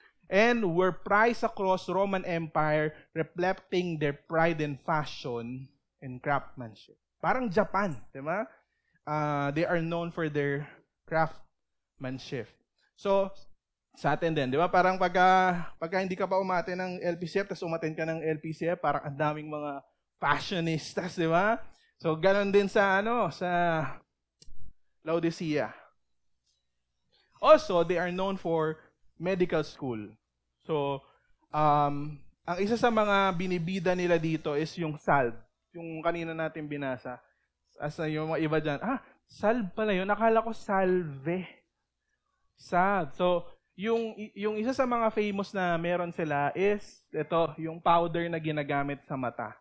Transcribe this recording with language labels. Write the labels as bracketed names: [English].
[English] And were prized across Roman Empire, reflecting their pride in fashion and craftsmanship. [Filipino] Parang Japan, di ba? [English] They are known for their craftsmanship. [Filipino] So, sa atin din, di ba? Parang pagka hindi ka pa umate ng LPCF, tapos umaten ka ng LPCF, parang ang daming mga fashionistas, di ba? So, ganon din sa Laodicea. [English] Also, they are known for medical school. [Filipino] So, ang isa sa mga binibida nila dito is yung salve. Yung kanina natin binasa. Asa yung mga iba dyan, salve pala yun. Nakala ko salve. Salve. So, yung isa sa mga famous na meron sila is, ito, yung powder na ginagamit sa mata.